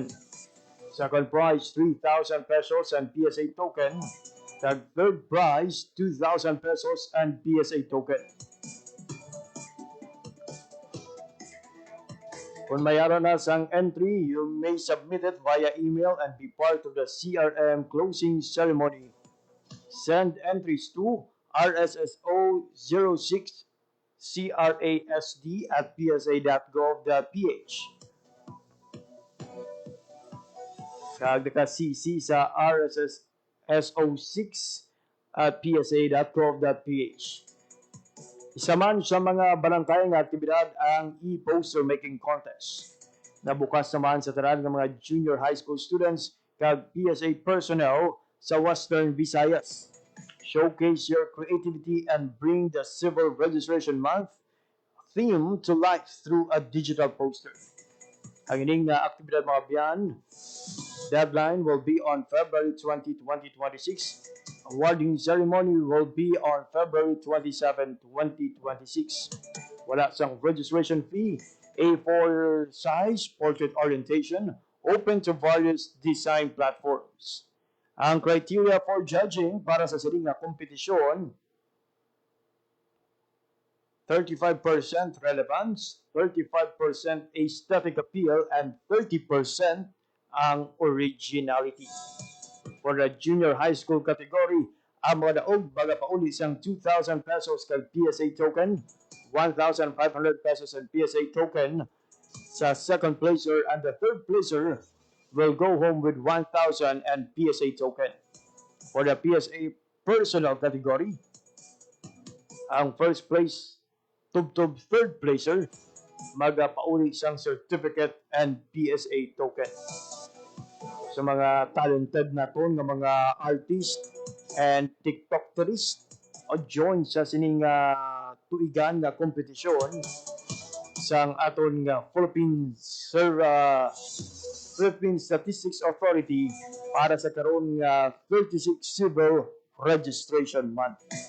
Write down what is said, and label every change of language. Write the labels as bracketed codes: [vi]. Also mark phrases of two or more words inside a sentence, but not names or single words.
[en] Second prize, 3,000 pesos and PSA token. Kag third prize, 2,000 pesos and PSA token. [hil] Kung mayroon na sang entry, [en] you may submit it via email and be part of the CRM closing ceremony. Send entries to rsso06 crasd@psa.gov.ph. [hil] Kag naka-CC sa rsso6@psa.gov.ph. Isa man sa mga barangay nga aktibidad ang [en] e-poster making contest. [hil] Nabukas naman sa tanan ng mga [en] junior high school students [hil] kag PSA personnel sa Western Visayas. [en] Showcase your creativity and bring the Civil Registration Month theme to life through a digital poster. [hil] Ang ining aktibidad mga biyan, [en] deadline will be on February 20, 2026. Awarding ceremony will be on February 27, 2026. [hil] Wala sang registration fee, [en] A4 size portrait orientation, open to various design platforms. Ang criteria for judging [hil] para sa sining na kompetisyon, [en] 35% relevance, 35% aesthetic appeal, and 30% ang originality. For the junior high school category, [hil] ang mga daog baga pauli siyang [en] 2,000 pesos kag PSA token, 1,500 pesos and PSA token sa second placer, and the third placer will go home with 1,000 and PSA token. For the PSA personal category, ang first place tubtob third placer [hil] magapauli siyang [en] certificate and PSA token. [hil] Sa mga talented naton nga mga [en] artist and TikTokers [hil] o join sa sining tuigan nga kompetisyon sang aton nga Philippine Statistics Authority para sa karon nga 36 Civil Registration Month.